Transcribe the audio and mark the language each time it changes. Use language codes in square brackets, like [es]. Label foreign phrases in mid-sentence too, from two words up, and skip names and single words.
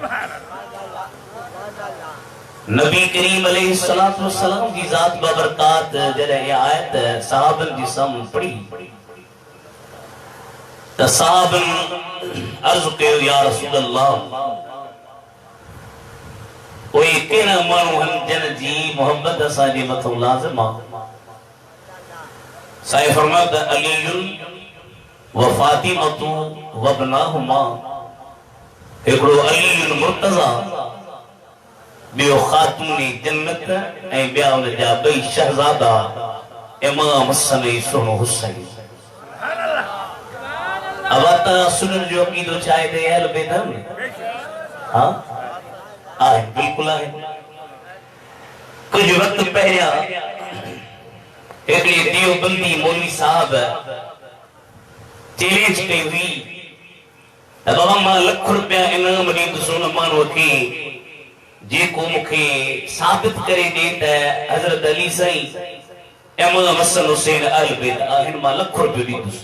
[sd] नबी करीम [ar] عليه الصلاة والسلام [sd] जी ज़ात बबरकात जॾहिं इहा आयत सहाबनि जी साम्हूं पढ़ी त सहाबनि अर्ज़ कयो [ar] يا رسول الله, [sd] कोई कहिड़ा माण्हू आहिनि जिन जी मुहबत असांजे मथां लाज़िम आहे? साईं फरमायो त [ar] علي وفاطمة وابناهما, [sd] हिकिड़ो अलीयुन मुर्तज़ा, ॿियो ख़ातून जन्नत ऐं ॿिया उन जा ॿई शहज़ादा इमाम हसन ऐं सुहिणो हुसैन। अब आता सुनन जो अक़ीदो छा आहे त अहल बैत आहिनि? हा आहे, बिल्कुलु आहे। कुछ वक्त पहिरियां एकड़े देवबंदी मौलवी साहब चैलेंज कई हुई बाबा मां लख रुपया इनाम ॾींदुसि उन माण्हूअ खे जेको मूंखे साबित करे ॾे त हज़रत अली साईं इमाम हसन हुसैन अहल बैत आहिनि, मां लख रुपयो ॾींदुसि।